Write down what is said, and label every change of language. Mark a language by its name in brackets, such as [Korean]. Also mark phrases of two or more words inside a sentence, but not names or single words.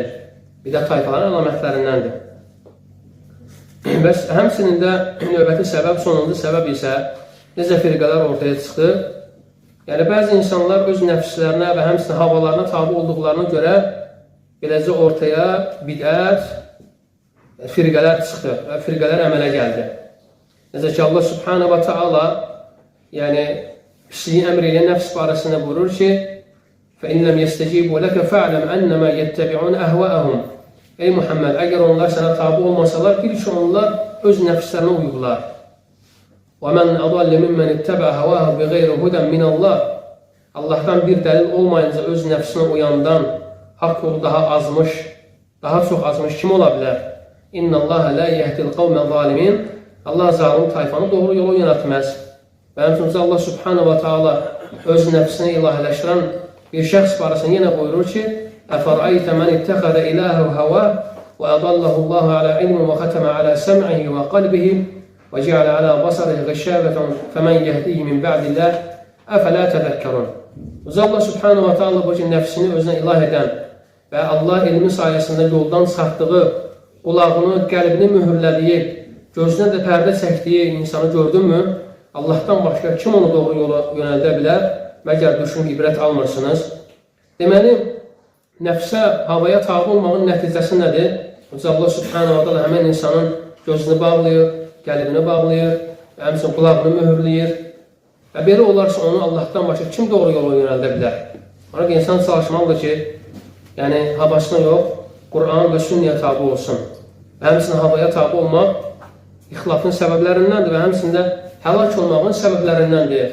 [Azerbaijani] Bidət tayfaların əlamətlərindəndir. Bəs həmçinin də növbəti səbəb, sonuncu səbəb isə necə firqələr ortaya çıxdı? Yəni, bəzi insanlar öz nəfslərinə və həmçinin havalarına tabi olduqlarına görə beləcə ortaya bidət firqələr çıxdı və firqələr əmələ gəldi. Necə ki, Allah [Arabic] subhanahu wa ta'ala [Azerbaijani] yəni, pisliyi əmr ilə nəfs barəsində buyurur ki, [Arabic] فَإِنْ لَمْ يَسْتَجِيبُوا لَكَ فَعْلَمْ أَنَّمَا يَتَّبِعُونَ أَهْوَأَهُمْ [Azerbaijani] Ey Muhammed, əgər onlar sənə tabi olmasalar, bil ki, onlar öz nəfslərinə uyurlar. [Arabic] وَمَنْ أَضَلَّ مِمَّنِ اتَّبَعَ هَوَاهُ بِغَيْرِ هُدًى مِنَ اللّٰهِ [Azerbaijani] Allahdan bir dəlil olmayınca öz nəfsinə uyandan haqq yolu daha azmış, daha çox azmış kim ola bilər? [Arabic] إن الله لا يهدي القوم الظالمين [Azerbaijani] Allah zalim tayfanı doğru yolu yönətməz. Və həmçinin Allah subhanahu wa ta'ala öz nəfsinə ilahiləşdirən bir şəxs barəsində yenə buyurur ki, [Arabic] أفرأيت من اتخذ إلهه هواه و أضله الله على علم و ختم على سمعه و قلبه و جعل على بصره غشاوة فمن يهديه من بعد الله أفلا تذكرون. [Azerbaijani] Allah [Arabic] سبحانه وتعالى [Azerbaijani] bu ki, nəfsini özünə ilah edən və Allah ilmi sayəsində yoldan çıxartdığı, qulağını, qəlbini mühürlədiyi, gözünə də pərdə çəkdiyi insanı gördünmü? Allahdan başqa kim onu doğru yola yönəldə bilər? Məgər düşünüb ibrət almırsınız? Deməli, nəfsə, havaya tabi olmağın nəticəsi nədir? Allah [Arabic] سبحانه وتعالى [Azerbaijani] həmən insanın gözünü bağlayır, qəlbini bağlayır, həmçinin qulağını mühürləyir. Və belə olarsa onu Allahdan başqa kim doğru yola yönəldə bilər? Ona ki, insan çalışmalıdır ki, yəni havasına yox, Quran və sünnəyə tabi olsun. Və həmçinin havaya tabi olmaq ixtilafın səbəblərindəndir və həmçində həlak olmağın səbəblərindəndir.